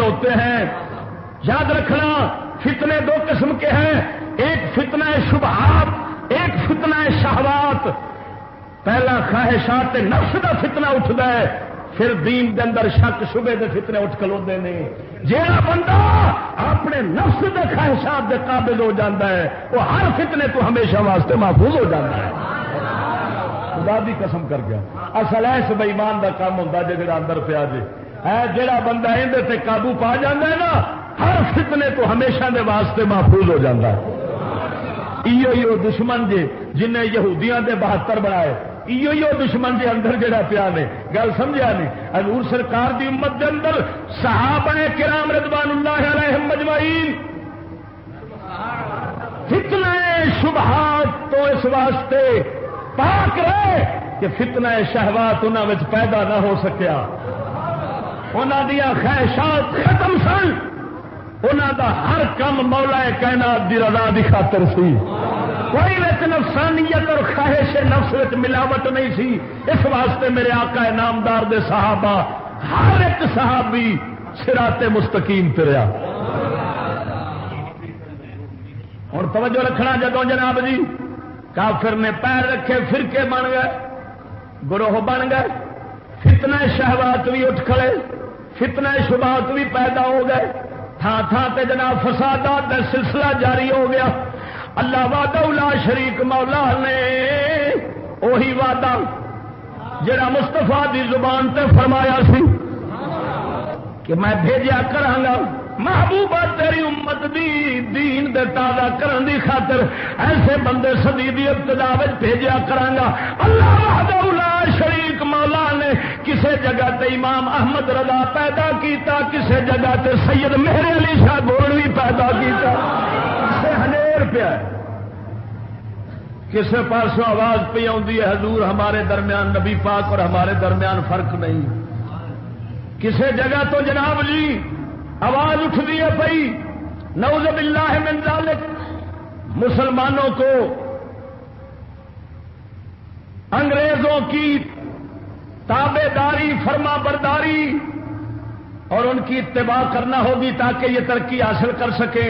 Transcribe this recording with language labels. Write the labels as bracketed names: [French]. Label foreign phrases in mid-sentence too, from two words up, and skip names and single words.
[Urdu] ہوتے ہیں یاد رکھنا فتنے دو قسم کے ہیں ایک فتنہ شبہات ایک فتنہ شہوات [Punjabi] پہلا خواہشات نفس دا فتنہ اٹھتا ہے پھر دین دے اندر شک شبے دے فتنے اٹھ کھلوندے نے جہاں بندہ اپنے نفس دے خواہشات دے قابل ہو جاتا ہے وہ ہر فتنے تو ہمیشہ واسطے محفوظ ہو جاتا ہے خدا دی قسم کر گیا اصل ایس بے ایمان دا کام ہوتا ہے جڑا اندر پیا جے جڑا بندہ اندر تے قابو پا جاتا ہے نا ہر فتنے تو ہمیشہ دے واسطے محفوظ ہو جاتا ہے ایو دشمن جے جنہیں یہودیاں دے 72 بنائے ایو دشمن دے اندر جڑا پیا نے گل سمجھا نہیں حضور سرکار دی امت دے اندر صحابہ کرام [Arabic] رضوان اللہ علیہم مجمعین [Punjabi] فتنہ شبہات تو اس واسطے پاک رہے کہ فتنہ شہوات انہاں وچ پیدا نہ ہو سکیا انہاں دیاں خواہشات ختم سن انہاں دا ہر کم مولا کائنات دی رضا دی خاطر سی، کوئی وچ نفسانیت اور خواہش نفس وچ ملاوٹ نہیں سی۔ اس واسطے میرے آقا نامدار دے صحابہ ہر ایک صحابی صراط مستقیم تے رہا۔ اور توجہ رکھنا، جدوں جناب جی کافر نے پیر رکھے، فرقے بن گئے، گروہ بن گئے، فتنہ شہوات بھی اٹھ کھڑے، فتنہ شبہات بھی پیدا ہو گئے، تھان تھان تے جناب فسادات کا سلسلہ جاری ہو گیا۔ [Arabic] اللہ وعدہ لا شریک [Punjabi] مولا نے وہی وعدہ جڑا مصطفیٰ دی زبان تے فرمایا سی کہ میں بھیجا کرانگا محبوبہ تیری امت دی دین دے تازہ کرن دی خاطر ایسے بندے صدی دی ابتدا وچ بھیجا کرانگا۔ [Arabic] اللہ وحدہ لا شریک [Punjabi] مولا نے کسے جگہ تے امام احمد رضا پیدا کیتا، کسے جگہ تے سید مہر علی شاہ گولوی پیدا کیتا، کسے ہنیر پیا کسے پاسوں آواز پہ آندی ہے [Urdu] حضور ہمارے درمیان نبی پاک اور ہمارے درمیان فرق نہیں، [Punjabi] کسے جگہ تو جناب جی [Urdu] آواز اٹھتی ہے پئی [Arabic] نعوذ باللہ من ذالک [Urdu] مسلمانوں کو انگریزوں کی تابع داری، فرما برداری اور ان کی اتباع کرنا ہوگی تاکہ یہ ترقی حاصل کر سکیں۔